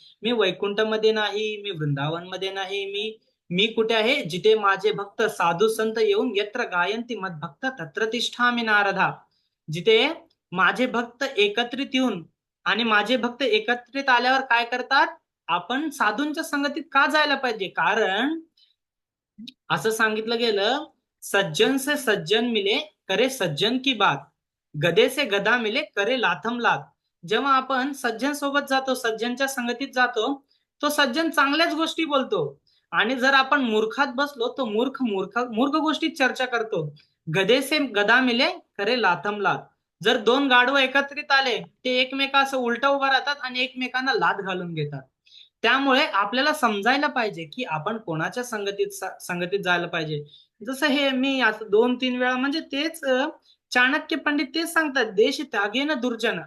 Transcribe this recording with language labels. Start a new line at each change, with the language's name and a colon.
Marathi: मी वैकुंठमध्ये नाही, मी वृंदावनमध्ये नाही, मी कुठे आहे, जिथे माझे भक्त साधू संत येऊन
Sanskrit: यत्र गायंती मद्भक्त तत्र तिष्ठामि नारदा,
Marathi: जिथे माझे भक्त एकत्रित येऊन, आणि माझे भक्त एकत्रित आल्यावर काय करतात, आपण साधूंच्या संगतीत का जायला पाहिजे, कारण असं सांगितलं गेलं,
Hindi: सज्जन से सज्जन मिले करे सज्जन की बात, गधे से गधा मिले करे लाथम लाथ.
Marathi: जेव्हा आपण सज्जन सोबत जातो, सज्जनच्या संगतीत जातो, तो सज्जन चांगल्याच गोष्टी बोलतो. आणि जर आपण मूर्खात बसलो तो मूर्ख मूर्ख मूर्ख गोष्टीत चर्चा करतो.
Hindi: गधे से गधा मिले करे लाथम लाथ.
Marathi: जर दोन गाढव एकत्रित आले, ते एकमेका असं उलटा उभा राहतात आणि एकमेकांना लाथ घालून घेतात. त्यामुळे आपल्याला समजायला पाहिजे की आपण कोणाच्या संगतीत जायला पाहिजे. जसं हे मी असं 2-3 वेळा, म्हणजे तेच चाणक्य पंडित तेच सांगतात,
Sanskrit: देश त्यागे न दुर्जन.